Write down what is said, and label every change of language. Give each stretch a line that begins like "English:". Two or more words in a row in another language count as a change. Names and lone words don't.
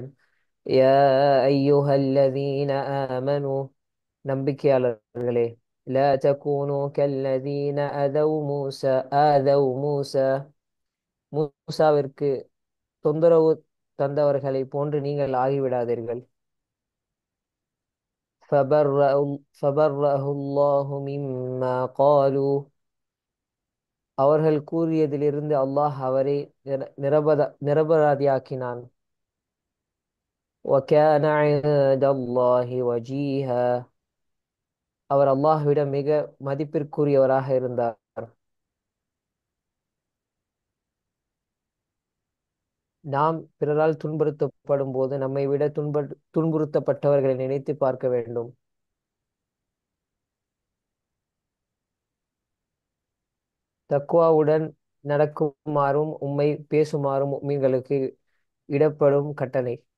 Arabic: يا أيها الذين آمنوا,
Tamil: நம்பிக்கையாளர்களே,
Arabic: لا تكونوا كالذين آذوا موسى,
Tamil: மூசாவிற்கு தொந்தரவு தந்தவர்களை போன்று நீங்கள் ஆகிவிடாதீர்கள்.
Arabic: فبرأه الله مما قالوا,
Tamil: அவர்கள் கூறியதிலிருந்து அல்லாஹ் அவரை நிரபராதியாக்கினான்.
Arabic: وكان عند الله وجيها,
Tamil: அவர் அல்லாஹ்விடம் மிக மதிப்பிற்குரியவராக இருந்தார். நாம் பிறரால் துன்புறுத்தப்படும் போது நம்மை விட துன்புறுத்தப்பட்டவர்களை நினைத்து பார்க்க வேண்டும். தக்வாவுடன் நடக்குமாறும் உம்மை பேசுமாறும் முஃமின்களுக்கு இடப்படும் கட்டளை.